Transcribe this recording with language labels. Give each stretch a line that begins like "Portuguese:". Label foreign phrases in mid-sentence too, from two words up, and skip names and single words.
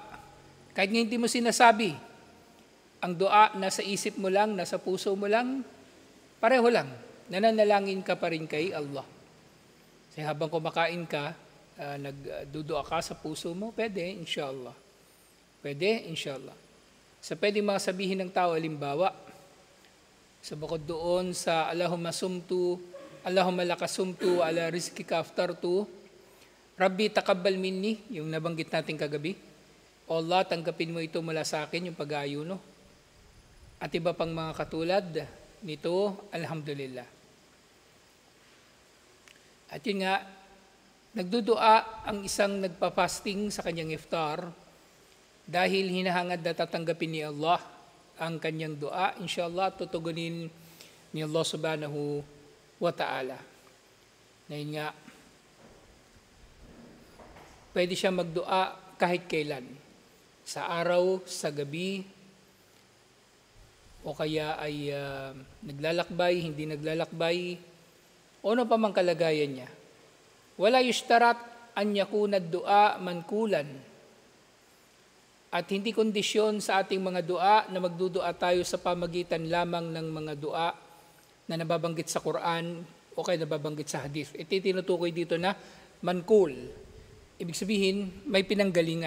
Filipino: Kahit nga hindi mo sinasabi, ang dua nasa isip mo lang, nasa puso mo lang, pareho lang. Nananalangin ka pa rin kay Allah. Kasi habang kumakain ka, nagdudua ka sa puso mo, pwede, inshallah. Pwede, inshallah. So pwede mga sabihin ng tao, halimbawa, sa bukod doon sa
Arabic: اللهم لك صمت على رزقك أفطرت رب تقبل مني,
Filipino: yung nabanggit natin kagabi. O Allah, tanggapin mo ito mula sa akin, yung pag-aayuno. At iba pang mga katulad nito, alhamdulillah. At yun nga, nagdudua ang isang nagpa-fasting sa kanyang iftar dahil hinahangad na tatanggapin ni Allah ang kanyang dua, inshallah, tutugunin ni Allah
Arabic: سبحانه وتعالى.
Filipino: Na yun nga, pwede siya magdua kahit kailan. Sa araw, sa gabi, o kaya ay naglalakbay, hindi naglalakbay, o ano pa mang kalagayan niya.
Arabic: ولا يشترط أن يكون الدعاء منقولا.
Filipino: At hindi kondisyon sa ating mga dua na magdudua tayo sa pamagitan lamang ng mga dua na nababanggit sa Quran o kaya nababanggit sa hadith. Ito tinutukoy dito na mankul. Ibig sabihin, may pinanggalingan.